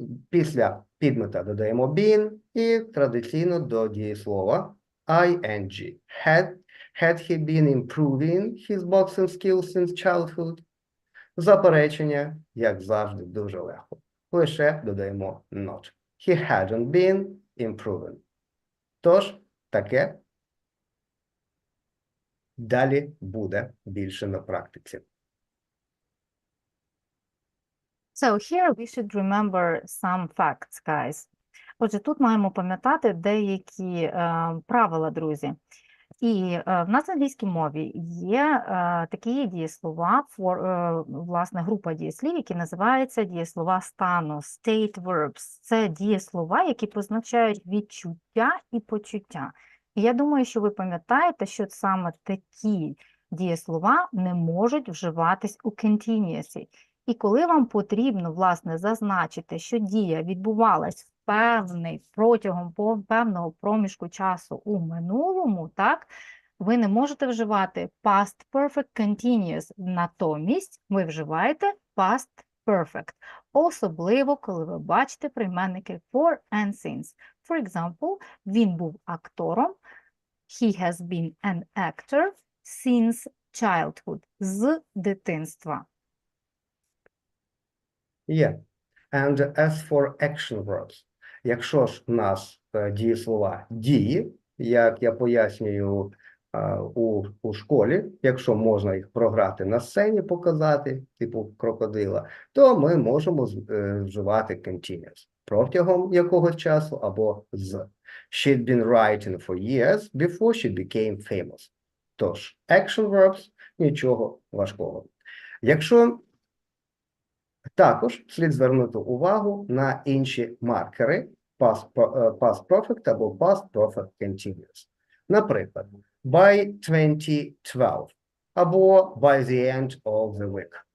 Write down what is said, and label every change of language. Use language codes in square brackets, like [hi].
[uk] Після підмета додаємо been і традиційно до дієслова ing. [en] Had he been improving his boxing skills since childhood? [uk] Заперечення, як завжди, дуже легко. Лише додаємо not. [en] He hadn't been improving. [uk] Тож, таке далі буде більше на практиці. [en] So here we should remember some facts, guys. [uk] Отже, тут маємо пам'ятати деякі правила, друзі. І в нас в англійській мові є такі дієслова, власне, група дієслів, які називаються дієслова стану, state verbs. Це дієслова, які позначають відчуття і почуття. І я думаю, що ви пам'ятаєте, що саме такі дієслова не можуть вживатись у continuous. І коли вам потрібно, власне, зазначити, що дія відбувалась протягом певного проміжку часу у минулому, так, ви не можете вживати past perfect continuous. Натомість ви вживаєте past perfect. Особливо, коли ви бачите прийменники for and since. [en] For example, [uk] він був актором. [en] He has been an actor since childhood. [uk] З дитинства. [en] Yeah. And as for action verbs, [uk] якщо ж у нас дієслова дії, як я пояснюю у школі, якщо можна їх програти на сцені, показати, типу крокодила, то ми можемо вживати continuous протягом якогось часу або з. [en] She'd been writing for years before she became famous. [uk] Тож, action verbs – нічого важкого. Якщо також слід звернути увагу на інші маркери past perfect або past perfect continuous. Наприклад, [en] by 2012 [uk] або [en] by the end of the week.